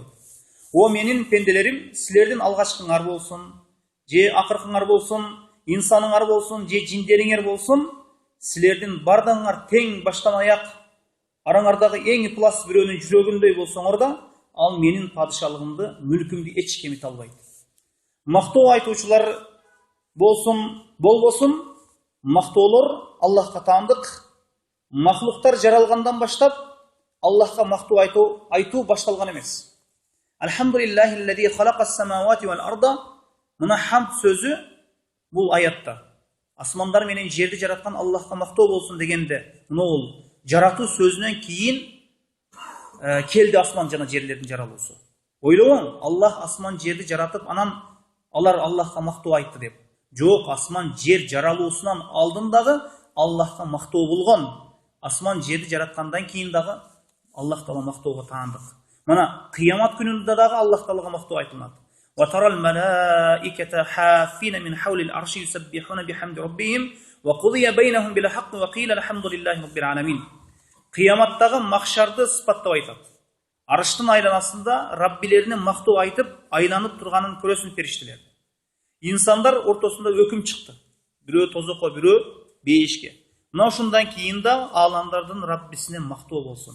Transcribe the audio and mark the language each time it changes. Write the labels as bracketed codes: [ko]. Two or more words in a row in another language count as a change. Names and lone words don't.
[ky] О менин пенделерим, силердин алгачкыңар болсун, же акыркыңар болсун, инсаныңар болсун, же жиндериңер болсун, силердин бардыгыңар тең баштан аяк араңардагы эң ыплас бирөөнүн жүрөгүндөй болсоңор да, ал менин падышалыгымды, мүлкүмдү эч кемите албайт. Мактоо айтуучулар болбосун, мактоолор Аллахка таандык. Махлуктар жаралгандан баштап Аллахка мактоо айтуу башталган эмес. [ar] الحمد لله الذي خلق السماوات والأرض. [ky] Мына хамд сөзү бул аятта. Асмандар менен жерди жараткан Аллахка мактоо болсун дегенде, мына бул жаратуу сөзүнөн кийин келди асман жана жерлердин жаралуусу. Ойлобоң, Аллах асман жерди жаратып, анан алар Аллахка мактоо айтты деп. Жок, асман жер жаралуусунан алдын дагы Аллахка мактоо болгон. Асман жерди жараткандан кийин дагы Аллах Таала мактоого таандык. Мына кыямат күнүндө дагы Аллах Таалага мактоо айтылат. [ar] وترى الملائكة حافين من حول العرش يسبحون بحمد ربهم وقضي بينهم بالحق وقيل الحمد لله رب العالمين. [ky] Кыяматтагы махшарды сыпаттап айтат. Арыштын айланасында Раббилерине мактоо айтып, айланып турганын көрөсүн периштелер. Инсандар ортосунда өкүм чыкты. Бирөө тозокко, бирөө бейишке. Мына ошондон кийин да ааламдардын Раббисине мактоо болсун.